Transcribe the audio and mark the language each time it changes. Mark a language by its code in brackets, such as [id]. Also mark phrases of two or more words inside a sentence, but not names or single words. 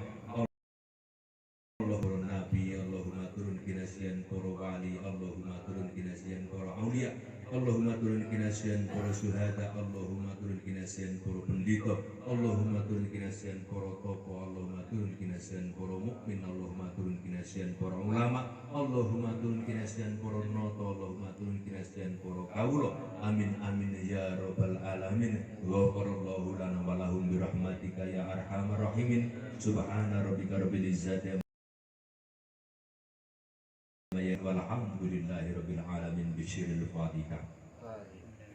[jv] Allahumma nabi Allahumma turun kinasian para wali Allahumma turun kinasian para aulia Allahumma turun kinasian para syuhada Allahumma turun kinasian para pendeta Allahumma turun kinasian para tokoh Allahumma turun kinasian para mukmin Allahumma turun kinasian para ulama Allahumma turun kinasian para noto Allahumma turun kinasian para kawula [ar] آمين آمين يا رب العالمين. غفر الله لنا ولهم برحمتك يا أرحم الراحمين. سبحان ربك رب العزة والحمد لله رب العالمين. بسر الفاتحة.